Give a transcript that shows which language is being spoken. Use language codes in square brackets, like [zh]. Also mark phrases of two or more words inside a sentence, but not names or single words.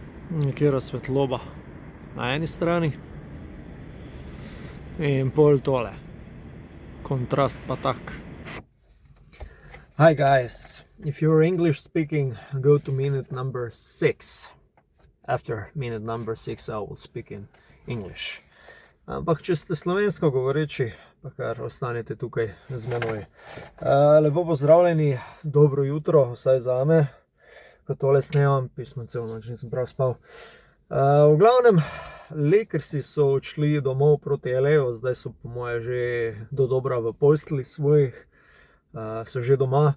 [sl] nekera svetloba na eni strani in pol tole. Kontrast pa tak. [en] Hi guys, if you're English speaking, go to minute number 6. After minute number 6 I will speak in English. [sl] Ampak če ste slovensko govoreči, pa kar ostanete tukaj z menoj. Lepo pozdravljeni, dobro jutro, vsaj zame, ko tole snemam, pismo celo noč nisem prav spal. V glavnem, Lakersi so odšli domov proti LA-ju, zdaj so po moje že dodobra v postelji svojih, so že doma.